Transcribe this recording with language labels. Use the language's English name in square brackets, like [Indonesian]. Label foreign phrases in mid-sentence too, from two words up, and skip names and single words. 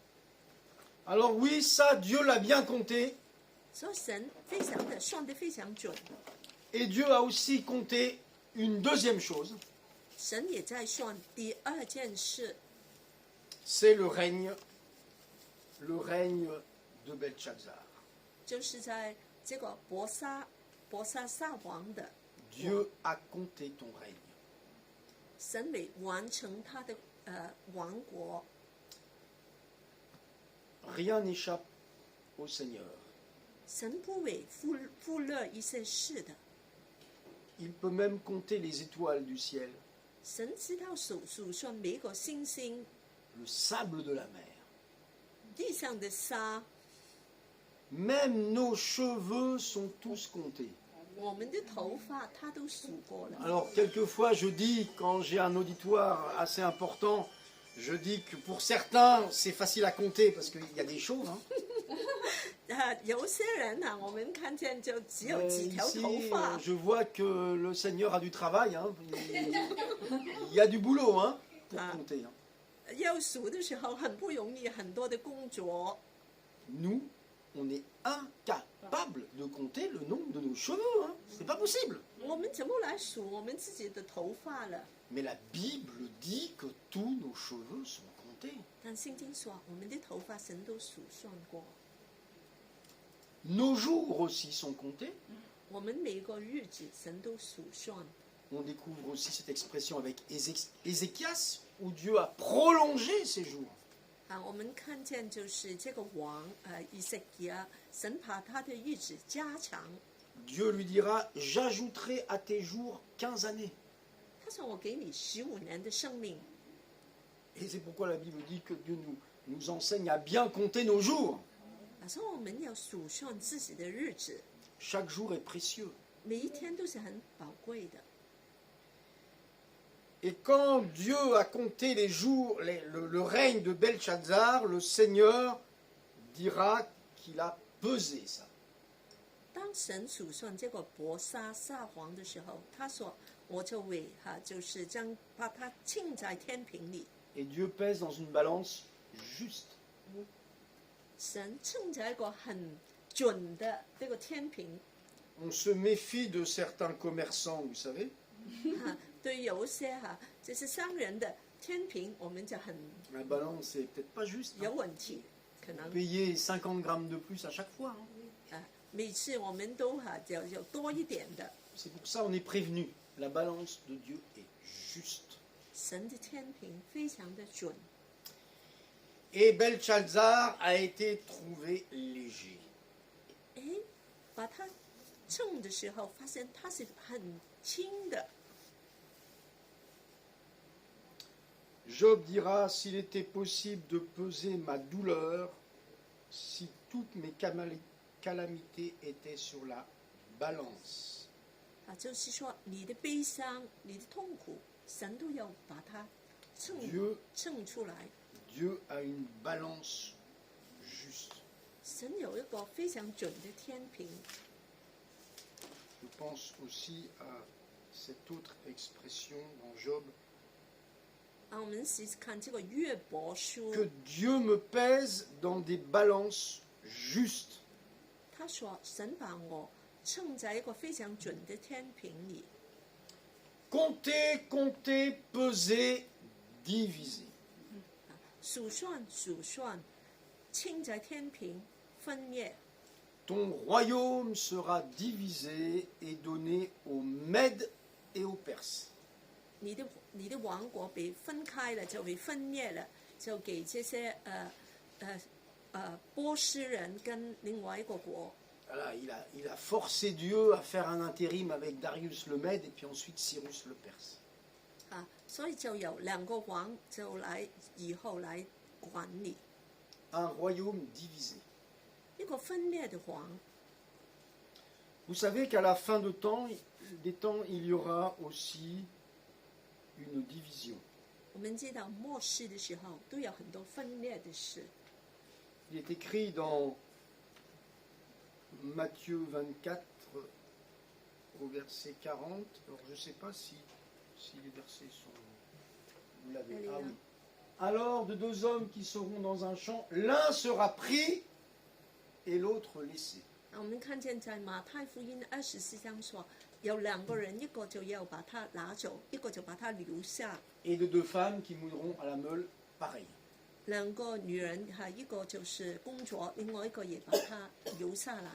[French] Alors oui, ça, Dieu l'a bien compté. [Chinese] 所以神非常的算得非常准。 [French] Et Dieu a aussi compté une deuxième chose, [Chinese] 神也在算第二件事， [French] c'est le règne de Belshazzar. [Chinese] 就是在这个伯沙撒王的， [French] Dieu a compté ton règne. [Chinese] 神为完成他的王国， [French] Rien n'échappe au Seigneur. [Chinese] 神不会忽略一些事的。 [French] Il peut même compter les étoiles du ciel, [Chinese] 神知道数算每个星星， [French] le sable de la mer. [Chinese] 地上的沙， [French] Même nos cheveux sont tous comptés. [Chinese] 我们的头发他都数过了。 [French] Alors, quelquefois, je dis, quand j'ai un auditoire assez important, je dis que pour certains, c'est facile à compter parce qu'il y a des choses. Hein. [Chinese] 有些人我们看见就只有 [French] Mais [Chinese] 几条 [French] ici, [Chinese] 头发， [French] je vois que le Seigneur a du travail. Hein. Il y a du boulot hein, pour compter. Hein. [Chinese] 要数的时候很不容易，很多的工作。 [French] Nous, on est incapable de compter le nombre de nos cheveux. Hein. C'est pas possible. [Chinese] 我们怎么来数我们自己的头发了？ [French] Mais la Bible dit que tous nos cheveux sont comptés. [Chinese] 但圣经说，我们的头发神都数算过， [French] Nos jours aussi sont comptés. [Chinese] 我们每个日子神都数算。 [French] On découvre aussi cette expression avec Ézéchias, où Dieu a prolongé ses jours. [Chinese] 我们看见就是这个王以色列，神把他的日子加长。 [French] Dieu lui dira, j'ajouterai à tes jours 15 années. [Chinese] 他说：“我给你15年的生命。” [French] Et c'est pourquoi la Bible dit que Dieu nous enseigne à bien compter nos jours. [Chinese] 所以我们要数算自己的日子， [French] Chaque jour est précieux. [Chinese] 每一天都是很宝贵的。 [French] Et quand Dieu a compté les jours, le règne de Belshazzar, le Seigneur dira qu'il a pesé ça. [Chinese] 当神数算这个伯沙撒王的时候，他说：“我就会就是将把它称在天平里。” [French] Et Dieu pèse dans une balance juste. [Chinese] 神称在一个很准的这个天平。 [French] On se méfie de certains commerçants, vous savez. [Chinese] 对有一些就是商人的天平，我们就很 [French] La balance est peut-être pas juste. [Chinese] 有问题，可能 [French] Payer 50 grammes de plus à chaque fois. Hein. [Chinese] 每次我们都就有多一点的。 [French] C'est pour ça on est prévenu. La balance de Dieu est juste. [Chinese] 神的天平非常的准， [French] Et Belshazzar a été trouvé léger. [Chinese] 哎，把它称的时候，发现它是很轻的。 [French] Job dira, s'il était possible de peser ma douleur, si toutes mes calamités étaient sur la balance. [Chinese] 就是说你的悲伤、你的痛苦，神都要把它 [French] Dieu [Chinese] 称出来。 [French] Dieu a une balance juste. [Chinese] 神有一个非常准的天平。 [French] Je pense aussi à cette autre expression dans Job, [Chinese] 我们试试看这个约伯书， [French] que Dieu me pèse dans des balances justes. [Chinese] 他说神把我称在一个非常准的天平里， [French] Compter, compter, peser, diviser. [Chinese] 数算数算，称在天平分裂。 [French] Ton royaume sera divisé et donné aux Mèdes et aux Perses. [Chinese] 你的王国被分开了，就被分裂了，就给这些波斯人跟另外一个国。 [French] Voilà, il a forcé Dieu à faire un intérim avec Darius le Mède et puis ensuite Cyrus le Perse. [Chinese] 所以就有两个王就来以后来管理 [French] Un royaume divisé. [Chinese] 一个分裂的王。 [French] Vous savez qu'à la fin des temps, il y aura aussi une division. [Chinese] 我们知道末世的时候都有很多分裂的事。 [French] Il est écrit dans Matthieu 24 au verset 40. Alors je ne sais pas si les versets sont... Vous l'avez. Elle est Ah là. oui. Alors de deux hommes qui seront dans un champ, l'un sera pris et l'autre laissé. [Chinese] 我们看见在马太福音24章说，有两个人，一个就要把他拿走，一个就把他留下。 [French] Et de deux femmes qui moudront à la meule, pareil. [Chinese] 两个女人一个就是工作，另外一个也把他留下来。